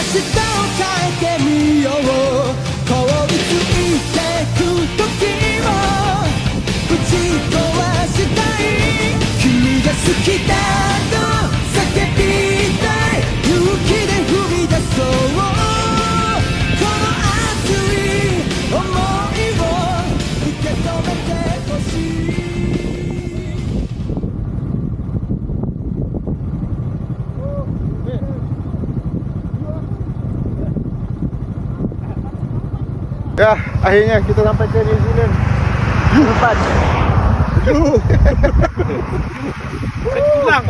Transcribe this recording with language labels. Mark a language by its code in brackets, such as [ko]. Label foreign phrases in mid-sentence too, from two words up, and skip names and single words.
[ja] 日を変えてみよう凍りついてく時をぶち壊したい君が好きだと叫びたい勇気で踏み出そうこの熱い想いを受け止めてほしい [ms] Ya, akhirnya kita sampai ke New Zealand. Lepas. Pulang.